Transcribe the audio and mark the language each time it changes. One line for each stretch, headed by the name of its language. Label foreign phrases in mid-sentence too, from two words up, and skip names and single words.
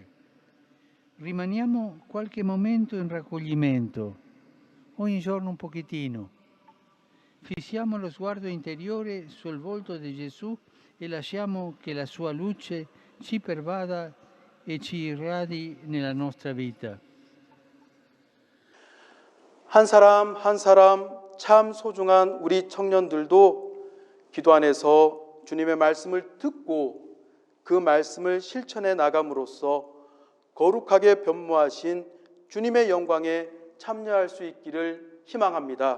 Italian: Rimaniamo qualche momento in raccoglimento, ogni giorno un pochettino. Fissiamo lo sguardo interiore sul volto di Gesù e lasciamo che la sua luce ci pervada e ci irradi nella nostra vita.
Korean: 한 사람 한 사람 참 소중한 우리 청년들도 기도 안에서 주님의 말씀을 듣고 그 말씀을 실천해 나감으로써 거룩하게 변모하신 주님의 영광에 참여할 수 있기를 희망합니다.